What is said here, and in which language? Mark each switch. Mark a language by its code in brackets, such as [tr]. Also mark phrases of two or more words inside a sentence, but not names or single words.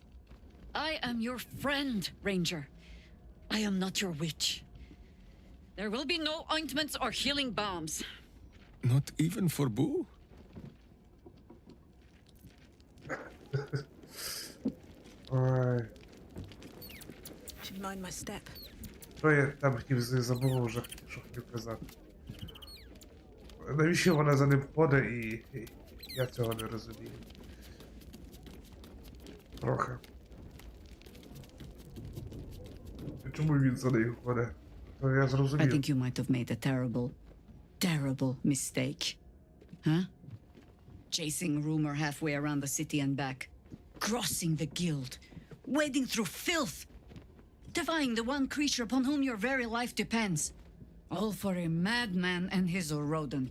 [en] I am your friend, Ranger. I am not your witch. There will be no ointments or healing balms. Not even for Boo? [uk] Ой. [en] Should mind my step. [uk] Що я там хотів забув вже, що хотів казати. Навіщо вона за ним ходить і я цього не розумію. Трохи. Чому він за нею ходить? То я [en] I [uk] зрозумів. [en] think you might have made a terrible, terrible mistake. Huh? Chasing rumor halfway around the city and back. Crossing the guild. Wading through filth. Defying the one creature upon whom your very life depends. All for a madman and his rodent.